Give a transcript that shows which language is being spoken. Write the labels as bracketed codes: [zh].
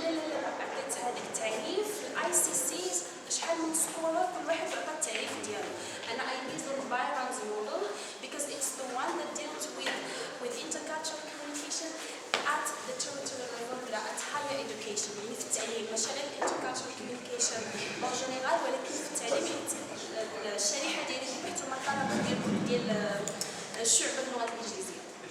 [ar] لا عطيت هذاك التعريف الاي سي سيز شحال من سكولر كل واحد عطى التعريف ديالو. [en] انا I based on Byron's model because it's the one that deals with intercultural communication at the territorial level at higher education. [ar] يعني في التعليم ماشي غير intercultural communication [fr] en général [ar] ولكن في التعليم الشريحه ديالي اللي بحثوا مقالات ديال الشعب اللغه الانجليزيه.